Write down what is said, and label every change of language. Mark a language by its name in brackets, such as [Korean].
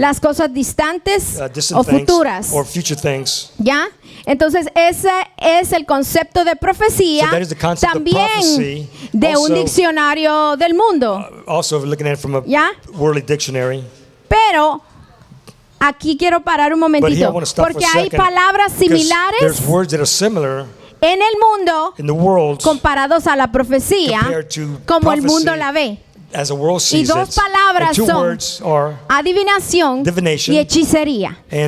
[Spanish] las cosas distantes o futuras. [English] Or future things. [Spanish] ¿Ya? Entonces ese es el concepto de profecía, también de un diccionario del mundo. [English] Also looking at it from a worldly dictionary. [Spanish] Pero aquí quiero parar un momentito, porque hay palabras similares en el mundo comparados a la profecía, como el mundo la ve. Y dos palabras son adivinación y hechicería.